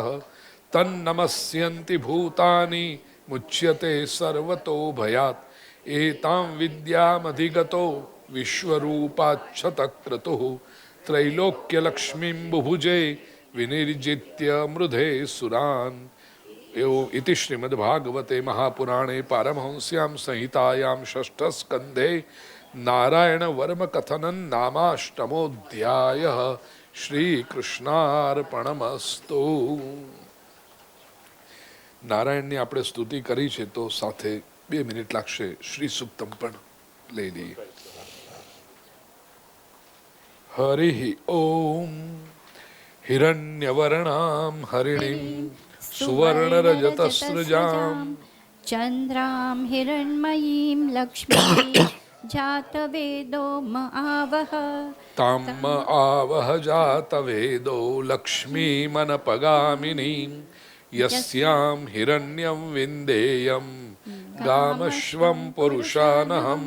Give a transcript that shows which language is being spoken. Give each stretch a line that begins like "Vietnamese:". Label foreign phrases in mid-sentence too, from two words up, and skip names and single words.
Sanskrit: तन्नमस्यन्ति भूतानि मुच्यते सर्वतो भयात् एतां विद्यामधिगतो विश्वरूपाच्छतक्रतुः त्रैलोक्यलक्ष्मीं बुभुजे विनिर्जित्य मृधे सुरान् इति श्रीमद्भागवते महापुराणे पारमहंस्यां संहितायां षष्ठस्कन्धे नारायण वर्म कथनन नामाष्टमोऽध्यायः। श्रीकृष्णार्पणमस्तु।
Gujarati: નારાયણની આપણે સ્તુતિ કરી છે તો સાથે 2 મિનિટ લાગશે શ્રી સુક્તમ પણ લઈ લઈએ.
Sanskrit: हरि ओम हिरण्यवर्णाम हरिणीम सुवर्णरजतस्रजाम् चन्द्रां हिरण्मयीं लक्ष्मीं जातवेदो म आवह ताम आवह जातवेदो लक्ष्मीमनपगामिनीं यस्यां हिरण्यं विन्देयं गामश्वं पुरुषानहम्